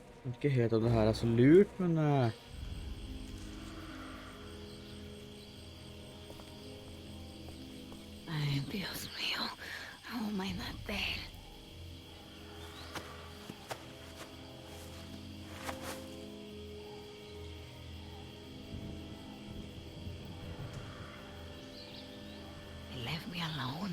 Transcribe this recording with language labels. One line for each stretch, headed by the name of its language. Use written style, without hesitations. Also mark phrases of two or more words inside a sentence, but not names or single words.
Norwegian: vet ikke helt om det her er så lurt, men
Spanish: Ay, Dios mío.
English: How am I not there? They left me alone.